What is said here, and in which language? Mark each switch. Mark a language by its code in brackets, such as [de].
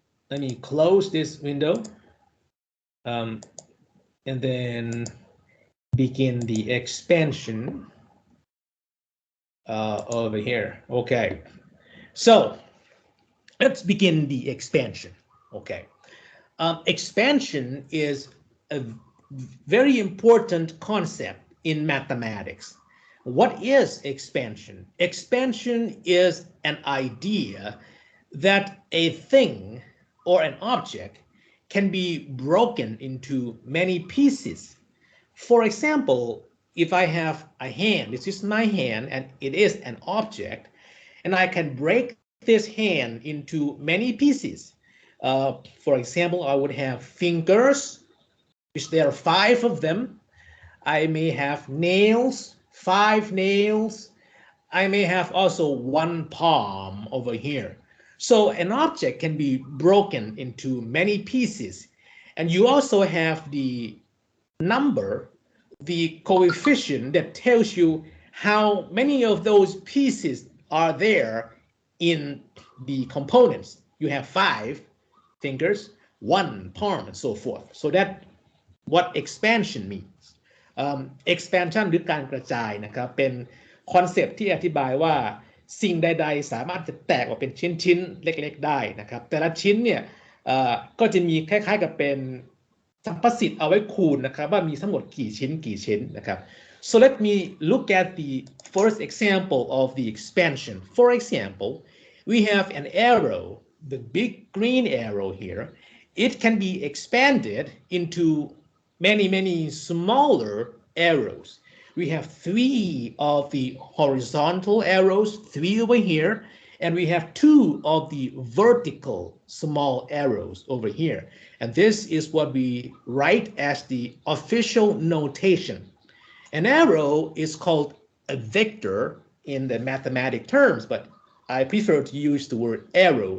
[en] let me close this window and then begin the expansion over here okay so let's begin the expansion okay expansion is a very important concept in mathematics. What is expansion? Expansion is an idea that a thing or an object can be broken into many pieces. For example, if I have a hand, this is my hand and it is an object, and I can break this hand into many pieces. For example, I would have fingers, which there are 5 of them. I may have nails, 5 nails. I may have also 1 palm over here. So an object can be broken into many pieces. And you also have the number, the coefficient that tells you how many of those pieces are there in the components. You have 5 fingers, 1 palm, and so forth. So that what expansion means. [th] expansion หรือการกระจายนะครับเป็นคอนเซปต์ที่อธิบายว่าสิ่งใดๆสามารถจะแตกออกเป็นชิ้นๆเล็กๆได้นะครับแต่ละชิ้นเนี่ย ก็จะมีคล้ายๆกับเป็นสัมประสิทธิ์เอาไว้คูณนะครับว่ามีทั้งหมดกี่ชิ้นนะครับ [en] so let me look at the first example of the expansion for example we have an arrow the big green arrow here it can be expanded into many smaller arrows. We have 3 of the horizontal arrows, 3 over here, and we have 2 of the vertical small arrows over here. And this is what we write as the official notation. An arrow is called a vector in the mathematic terms, but I prefer to use the word arrow.